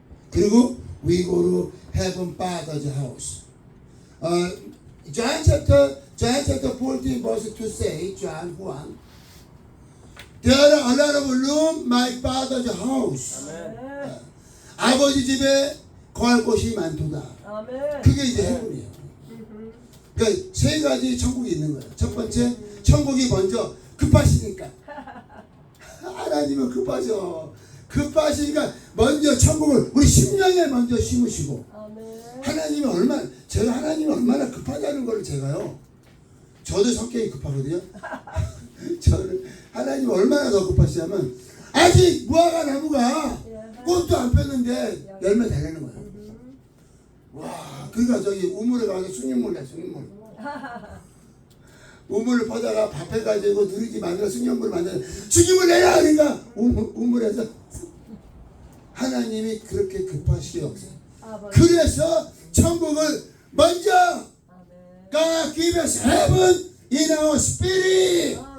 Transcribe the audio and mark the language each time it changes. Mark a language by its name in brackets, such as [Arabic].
[Korean] 그리고 [English] we go to heaven Father's house. John chapter 14 verse 2 say, John 1. There are a lot of room my Father's house. [Korean] 아멘. 아버지 집에 거할 곳이 많도다. 아멘. 그게 이제 해븐이에요. 그러니까 세 가지 천국이 있는 거예요. 첫 번째, 천국이 먼저 급하시니까. 하나님은 급하시니까 먼저 천국을 우리 심령에 먼저 심으시고. 아멘. 하나님이 얼마나 급하다는 걸 제가요. 저도 성격이 급하거든요. 저는 하나님이 얼마나 더 급하시냐면 아직 무화과 나무가 꽃도 안 폈는데 열매 달리는 거예요. 와, 그러니까 저기 우물에 가서 숭늉물 내. 우물을 퍼다가 밥 해가지고 누리지 만들어 숭늉물을 만들어 숭늉물 내라 그러니까 우물에서 하나님이 그렇게 급하시게 없어요. 그래서 천국을 먼저 [English] God give us heaven in our spirit.